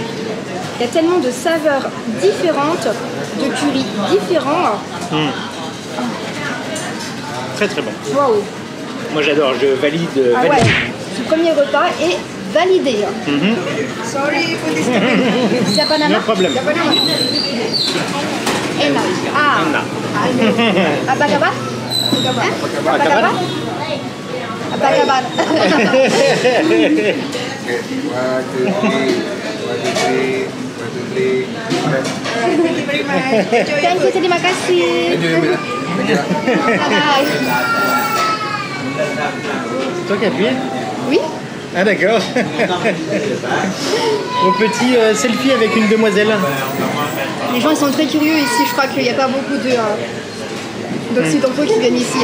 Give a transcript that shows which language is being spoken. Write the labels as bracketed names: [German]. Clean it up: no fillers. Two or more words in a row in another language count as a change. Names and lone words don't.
[French] Il y a tellement de saveurs différentes, de curry différents. Très très bon. Waouh! Moi j'adore, je valide. Ah ouais, ce premier repas est validé. C'est banana? No problème. Ena. Ah. Ena. [Indonesian] Apa kabar? Apa kabar? Apa kabar? [English] Thank you, [Indonesian] terima kasih. Bye. [French] C'est toi qui as appuyé? Oui? Ah d'accord. Mon petit selfie avec une demoiselle. Les gens ils sont très curieux ici, je crois qu'il n'y a pas beaucoup d'occidentaux qui viennent ici.